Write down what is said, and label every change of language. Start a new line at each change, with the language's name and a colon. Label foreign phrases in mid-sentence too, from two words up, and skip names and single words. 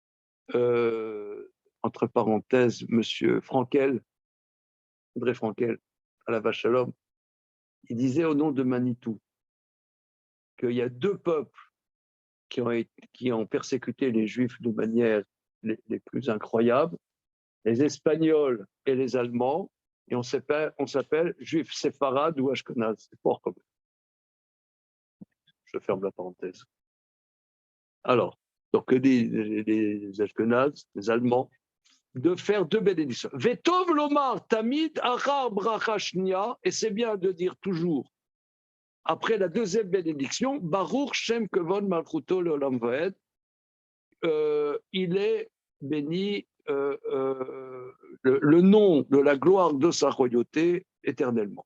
French: Monsieur Frankel, André Frankel, à la vache à l'homme, il disait au nom de Manitou qu'il y a deux peuples qui ont persécuté les Juifs de manière les plus incroyables, les Espagnols et les Allemands, et on s'appelle Juifs séfarades ou Ashkenaz. C'est fort quand même. Je ferme la parenthèse. Alors, donc que disent les Ashkenaz, les Allemands, de faire deux bénédictions.
Hebrew: וטוב לומר תמיד אחר ברכה שנייה,
French: et c'est bien de dire toujours, après la deuxième bénédiction,
Hebrew: ברוך שם כבוד מלכותו לעולם ועד,
French: il est béni le nom de la gloire de sa royauté éternellement.